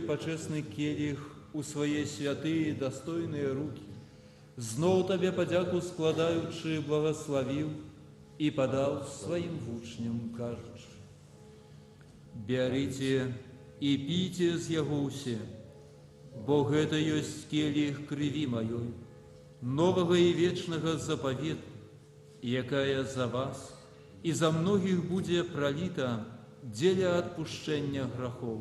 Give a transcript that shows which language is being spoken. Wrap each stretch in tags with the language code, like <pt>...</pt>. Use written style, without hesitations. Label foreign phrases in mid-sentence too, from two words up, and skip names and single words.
<be>пачэсны келіх у свае святыя і дастойныя рукі, зноў Табе падзяку складаючы</be> <ru>благословил и подал</ru> <be>сваім вучням, кажучы: «Бярыце и піце з яго ўсе, бо гэта ёсць келіх крыві маёй, новага і вечнага запавету, якая за вас и за многих будзе пролита дзеля адпушчэння грахоў.</be>